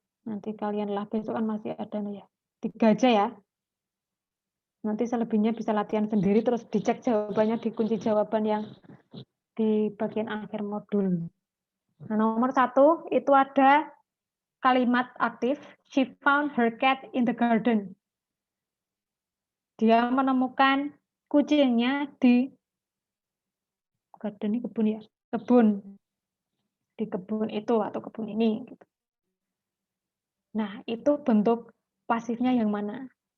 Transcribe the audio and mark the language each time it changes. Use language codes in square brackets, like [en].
[id] Nanti kalian lah besok kan masih ada nih ya. 3 aja ya. Nanti selebihnya bisa latihan sendiri, terus dicek jawabannya di kunci jawaban yang di bagian akhir modul. Nah, nomor 1 itu ada kalimat aktif. [en] She found her cat in the garden. [id] Dia menemukan kucingnya di garden, ini kebun ya, kebun. Di kebun itu atau kebun ini. Nah, itu bentuk pasifnya yang mana?